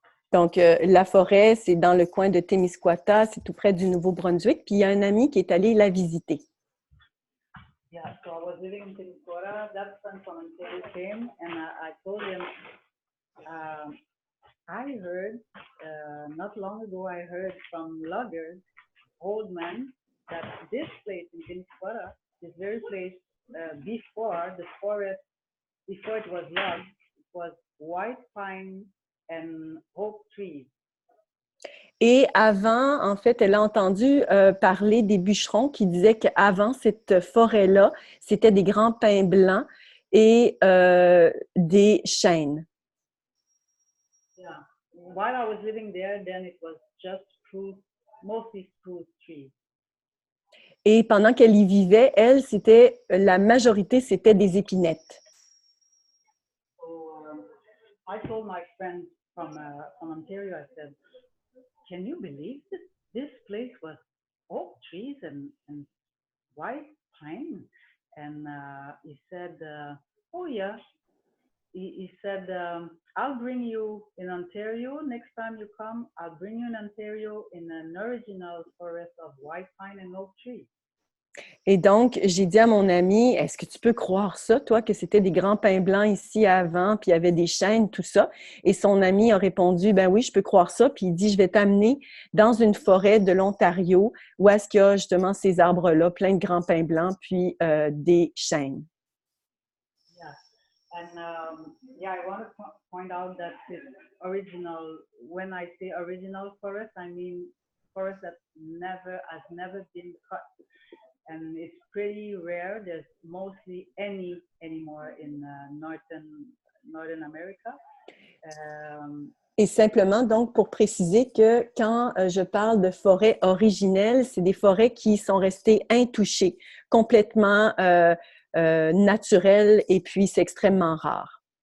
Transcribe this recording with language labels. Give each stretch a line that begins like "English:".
French: Donc, la forêt, c'est dans le coin de Témiscouata, c'est tout près du Nouveau-Brunswick, puis il y a un ami qui est allé la visiter.
English: Yeah, so I was living in Témiscouata. That friend from Ontario came, and I told him, I heard, not long ago, I heard from loggers, old men, that this place in Témiscouata, this very place, before the forest, before it was logged, it was white pine and oak trees.
French: Et avant, en fait, elle a entendu parler des bûcherons qui disaient qu'avant cette forêt-là, c'était des grands pins blancs et des chênes.
English: Yeah. While I was living there, then it was just spruce, mostly spruce trees.
French: Et pendant qu'elle y vivait, elle, c'était la majorité, c'était des épinettes.
English: So I told my friend from Ontario, I said, can you believe this place was oak trees and white pine? And he said, oh yeah. He said, I'll bring you in Ontario. Next time you come, I'll bring you in Ontario in an original forest of white pine and oak trees.
French: Et donc, j'ai dit à mon ami, est-ce que tu peux croire ça, toi, que c'était des grands pins blancs ici avant, puis il y avait des chênes, tout ça? Et son ami a répondu, ben oui, je peux croire ça. Puis il dit, je vais t'amener dans une forêt de l'Ontario où est-ce qu'il y a justement ces arbres-là, plein de grands pins blancs, puis des chênes.
English: Yeah, and yeah, I want to point out that it's original. When I say original forest, I mean forest that has never been cut. And it's pretty rare. There's mostly any anymore in Northern America.
French: Et simplement, donc, pour préciser que quand je parle de forêts originelles, c'est des forêts qui sont restées intouchées, complètement naturelles, et puis c'est extrêmement rare.